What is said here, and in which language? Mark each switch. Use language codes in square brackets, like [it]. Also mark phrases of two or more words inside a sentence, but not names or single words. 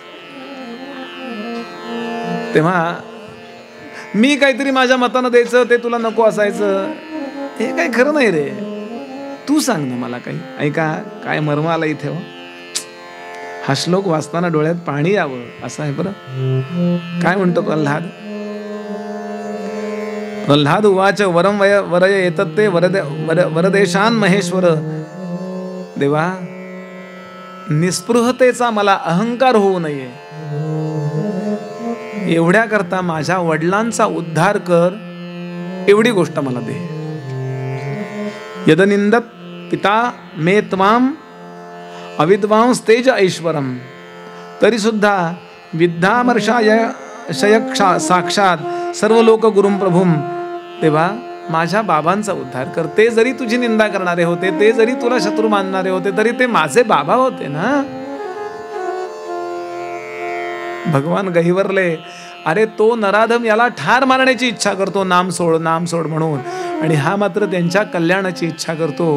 [mr] तेव्हा मी काहीतरी माझ्या मतानं द्यायचं, ते तुला नको असायचं, हे काही खरं नाही रे. तू सांग ना मला काही. ऐका काय मर्म आला इथे. हो, हा श्लोक वाचताना डोळ्यात पाणी यावं असं आहे बरं. काय म्हणतो प्रल्हाद? [sa] प्रल्हाद उवाच वरम वरय येतत् ते वरदेशान महेश्वर. [mr] देवा, निस्पृहतेचा मला अहंकार होऊ नये, एवढ्या करता माझ्या वडिलांचा उद्धार कर, एवढी गोष्ट मला दे. [sa] यदनिंदत पिता मे त्वाम अविद्वांस तेज ऐश्वरम. [mr] तरी सुद्धा [sa] विद्यामर्षाय साक्षात सर्व लोक गुरुम प्रभुम. [mr] तेव्हा माझ्या बाबांचा उद्धार कर. ते जरी तुझी निंदा करणारे होते, ते जरी तुला शत्रू मानणारे होते, तरी ते माझे बाबा होते ना. भगवान गहिवरले, अरे तो नराधम याला ठार मारण्याची इच्छा करतो, नाम सोड नाम सोड म्हणून, आणि हा मात्र त्यांच्या कल्याणाची इच्छा करतो.